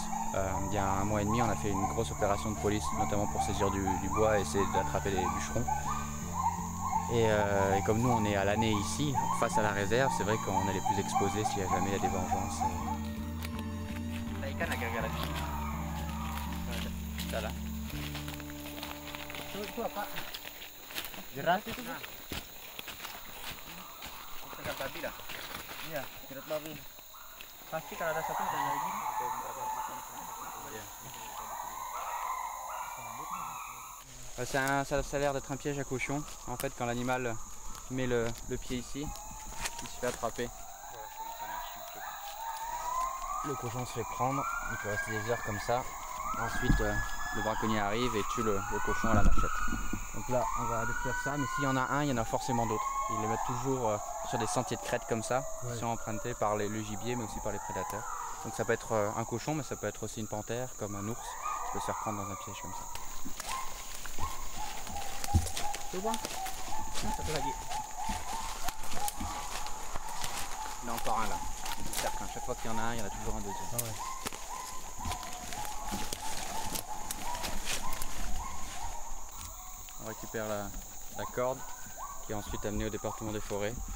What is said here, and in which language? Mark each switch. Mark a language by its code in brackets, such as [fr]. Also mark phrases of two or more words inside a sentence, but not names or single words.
[fr] Il y a 1 mois et demi, on a fait une grosse opération de police, notamment pour saisir du bois et essayer d'attraper les bûcherons. Et comme nous on est à l'année ici, face à la réserve, c'est vrai qu'on est les plus exposés s'il y a jamais des vengeances. Voilà. [id] Itu apa? Jerat itu? Jerat babi dah. Iya, jerat babi. Pasti kalau ada satu ada lagi. [fr] Ça a l'air d'être un piège à cochon. En fait, quand l'animal Tu mets le pied ici, il se fait attraper. Le cochon se fait prendre, il peut rester des heures comme ça. Ensuite, le braconnier arrive et tue le cochon à la machette. Donc là, on va détruire ça, mais s'il y en a un, il y en a forcément d'autres. Ils les mettent toujours sur des sentiers de crête comme ça, qui sont empruntés par le gibier, mais aussi par les prédateurs. Donc ça peut être un cochon, mais ça peut être aussi une panthère, comme un ours, qui peut se faire prendre dans un piège comme ça. C'est bon? [id] Satu lagi. [fr] Il y en a encore un là. Certain, chaque fois qu'il y en a un, il y en a toujours un deuxième. Ah ouais. On récupère la corde qui est ensuite amenée au département des forêts.